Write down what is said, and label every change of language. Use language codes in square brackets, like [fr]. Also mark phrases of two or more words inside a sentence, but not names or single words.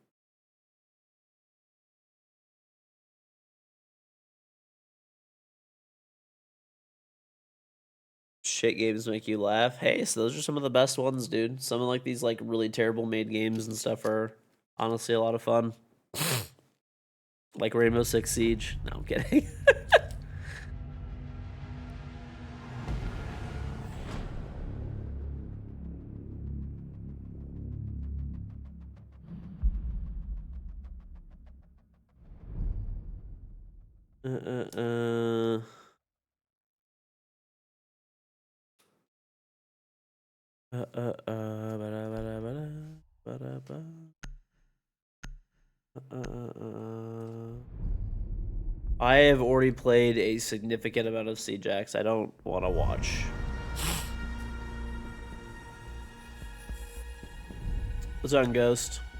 [en] Shit games make you laugh. Hey, so those are some of the best ones, dude. Some of like these like really terrible made games and stuff are honestly a lot of fun. Like Rainbow Six Siege. No, I'm kidding. uh, uh, uh. Bada, bada, bada, bada, ba. I have already played a significant amount of Siege. I don't want to watch. What's on Ghost?